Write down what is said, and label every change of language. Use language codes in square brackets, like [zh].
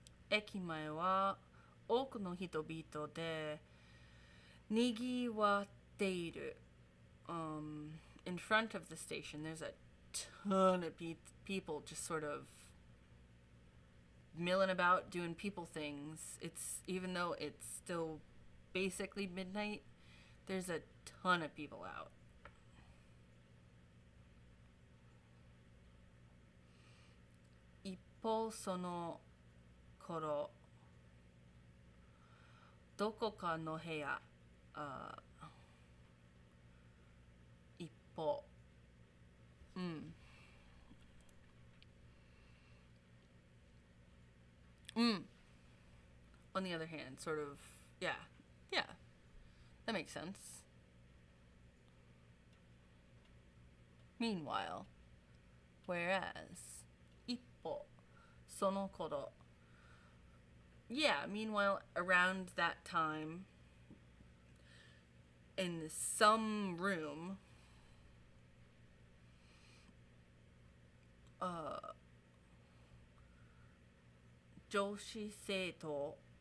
[ja] 駅前は多くの人々で賑わっている。 [en] In front of the station, there's a ton of people just sort of milling about, doing people things. It's, even though it's still basically midnight, there's a ton of people out. [ja] 方その頃、どこかの部屋、一方、 [en] On the other hand, sort of, yeah, that makes sense. Meanwhile, whereas, [ja] 一方、その頃. [en] Yeah, meanwhile, around that time, in some room, 女子生徒.